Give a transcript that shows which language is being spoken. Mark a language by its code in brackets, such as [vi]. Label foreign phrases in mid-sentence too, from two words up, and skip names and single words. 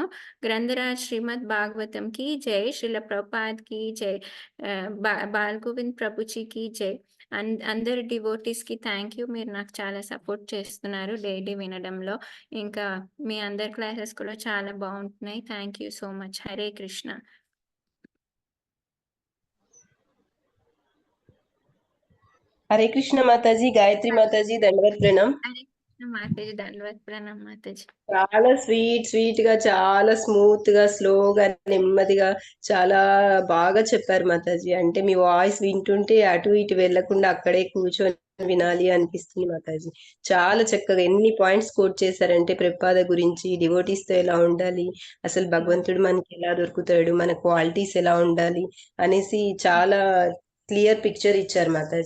[te] గ్రంథరాజ్ శ్రీమద్ భాగవతంకి జై, శ్రీల ప్రభుపాద్కి జై, బాల్గోవింద్ ప్రభుజీకి జై. అందరు డివోటీస్కి [en] thank you. [te] మీరు నాకు చాలా సపోర్ట్ చేస్తున్నారు డైలీ వినడంలో. ఇంకా మీ అందరి క్లాసెస్ కూడా చాలా బాగుంటున్నాయి. [en] thank you so much. హరే కృష్ణ. [hi] हरे कृष्ण माताजी, गायत्री माताजी, दंडवत प्रणाम. हरे कृष्ण माताजी, दंडवत प्रणाम माताजी. [te] చాలా స్వీట్ గా, చాలా స్మూత్ గా, స్లోగా, నెమ్మదిగా చాలా బాగా చెప్పారు మాతాజీ. అంటే మీ వాయిస్ వింటుంటే అటు ఇటు వెళ్లకుండా అక్కడే కూర్చొని వినాలి అనిపిస్తుంది మాతాజీ. చాలా చక్కగా ఎన్ని [en] points quote [te] చేశారంటే ప్రభుపాద గురించి, డివోటీస్ తో ఎలా ఉండాలి, అసలు భగవంతుడు మనకి ఎలా దొరుకుతాడు, మన క్వాలిటీస్ ఎలా ఉండాలి అనేసి చాలా [en] clear picture [te] ఇచ్చారు మాతాజీ.